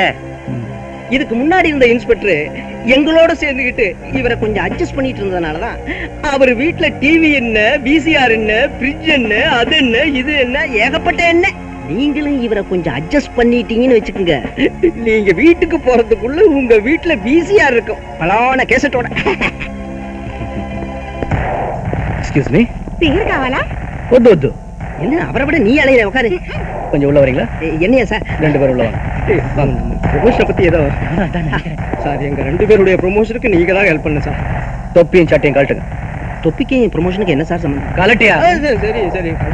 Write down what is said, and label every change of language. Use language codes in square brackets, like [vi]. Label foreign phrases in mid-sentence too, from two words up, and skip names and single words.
[ta] இதுக்கு முன்னாடி இருந்த இன்ஸ்பெக்டர் எங்களோட சேர்ந்துகிட்டு இவரை கொஞ்சம் அட்ஜஸ்ட் பண்ணிட்டு இருந்ததுனாலதான் அவர் வீட்டுல டிவி என்ன, விசிஆர் என்ன, பிரிட்ஜ் என்ன, அது என்ன, இது என்ன, ஏகப்பட்ட என்ன. நீங்களும் இவரை கொஞ்சம் அட்ஜஸ்ட் பண்ணிட்டீங்கன்னு வச்சுக்கோங்க, நீங்க வீட்டுக்கு போறதுக்குள்ள உங்க வீட்டுல விசிஆர் இருக்கும், பலான கேசட்டோட. [en] excuse me. [te] ఫిగర్ కావాలా? వద్దు వద్దు. [ta] என்ன அவரை விட நீ அலையிற, உட்காரு. கொஞ்சம் உள்ள வரீங்களா? என்னையா சார்? 2 பேரும் உள்ள வாங்க. ப்ரொமோஷனை பத்தி ஏதோ சார், எங்க 2 பேருடைய ப்ரொமோஷனுக்கு நீங்க தான் ஹெல்ப் பண்ணு சார். தொப்பியும் சட்டையும் கழட்டுங்க. தொப்பிக்கு ப்ரொமோஷனுக்கு என்ன சார் சம்பந்தம்? கலட்டியா? சரி சரி.